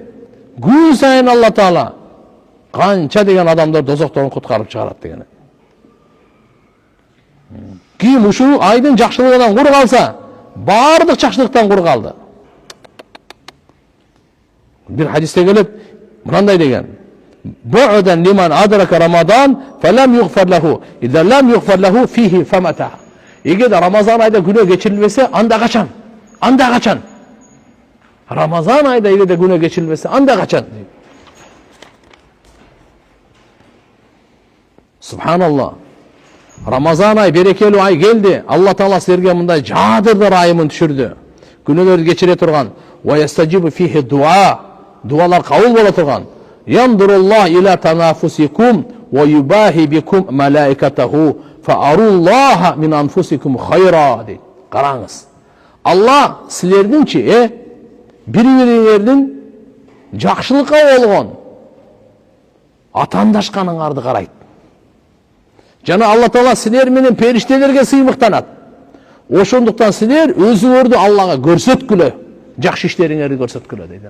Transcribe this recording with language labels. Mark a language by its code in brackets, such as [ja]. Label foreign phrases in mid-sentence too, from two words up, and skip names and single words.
[ky] Күн сайын Алла Таала канча деген адамдар дозокторун куткарып чыгарат деген. Ким ушул айдын жакшылыгынан кур калса, бардык жакшылыктан кур калды. Бир хадисте келет, мындай деген: [ar] "بعدا لمن أدرك رمضان فلم يغفر له، إذا لم يغفر له فيه فمتى." [ky] Эгер Рамазан айда күнөө кечирилбесе, анда качан? Анда качан? Рамазан айда эгер күнөө кечирилбесе, анда качан? Субханаллах. Рамазан ай берекелүү ай келди. Алла Таала силерге мындай жадырды райымын түшүрдү. Күнөөлөрдү кечире турган. [ar] ويستجاب فيه الدعاء. [ky] Дуалар кабыл боло турган. [ar] ينظر الله إلى تنافسكم ويباهي بكم ملائكته فأروا الله من أنفسكم خيرا дейт. [ky] Караңыз. Алла силердинчи бири-бириңердин жакшылыкка болгон атаандашканыңарды карайт. Жана Алла Таала силер менен периштелерге сыймыктанат. Ошондуктан силер өзүңөрдү Аллага көрсөткүлө, жакшы иштериңерди көрсөткүлө дейт.